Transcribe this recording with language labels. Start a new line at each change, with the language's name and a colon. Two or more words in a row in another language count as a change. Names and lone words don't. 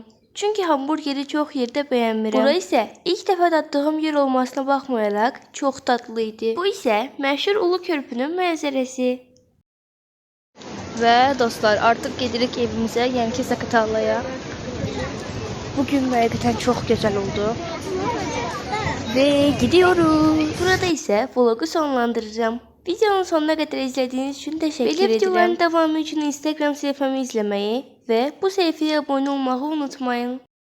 Azerbaijani: Çünki hamburgeri çox yerdə bəyənmirəm. Bura isə ilk dəfə daddığım yer olmasına baxmayaraq çox dadlı idi. Bu isə məşhur Ulu Körpünün mənzərəsi. Və dostlar, artıq gedirik evimizə, yəni ki Zaqatalaya. Bugün həqiqətən çox gözəl oldu.
Turkish: Ve gidiyoruz. Burada ise vlogu sonlandıracağım. Videonun sonuna kadar izlediğiniz için teşekkür ederim. Videoların devamı için Instagram sayfamı izlemeyi ve bu sayfaya abone olmayı unutmayın.